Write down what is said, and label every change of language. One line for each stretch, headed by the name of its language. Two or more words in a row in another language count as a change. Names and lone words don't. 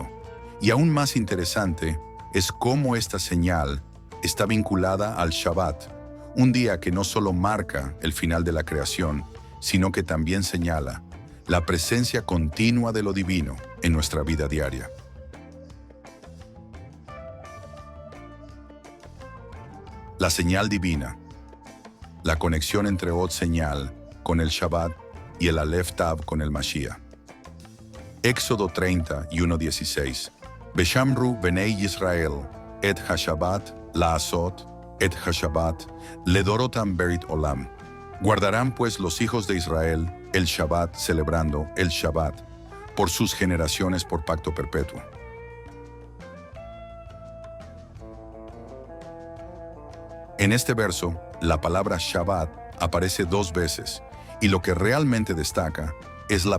Spanish: Y aún más interesante es cómo esta señal está vinculada al Shabbat, un día que no solo marca el final de la creación, sino que también señala la presencia continua de lo divino en nuestra vida diaria. La señal divina, la conexión entre Od señal con el Shabbat y el Aleph Tav con el Mashiach. Éxodo 30 y 1:16.
Hebrew: ושמרו בני ישראל, את השבת, לעשות, את השבת, לדרתם ברית עולם.
Spanish: Guardarán pues los hijos de Israel el Shabbat, celebrando el Shabbat, por sus generaciones por pacto perpetuo. En este verso, la palabra Shabbat aparece 2 veces, y lo que realmente destaca es la